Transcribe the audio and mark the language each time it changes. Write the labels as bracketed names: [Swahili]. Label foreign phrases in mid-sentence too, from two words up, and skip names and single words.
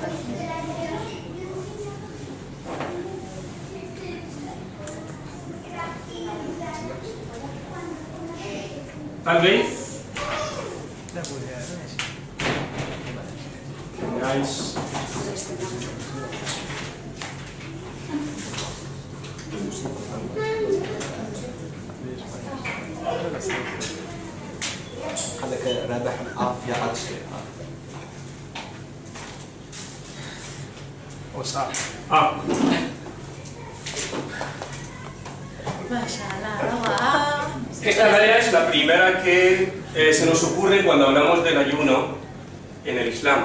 [Spanish] Tal vez tengáis [Arabic] خليك رابح عافية على الشيء. [Spanish] Esta tarea es la primera que se nos ocurre cuando hablamos del ayuno en el Islam.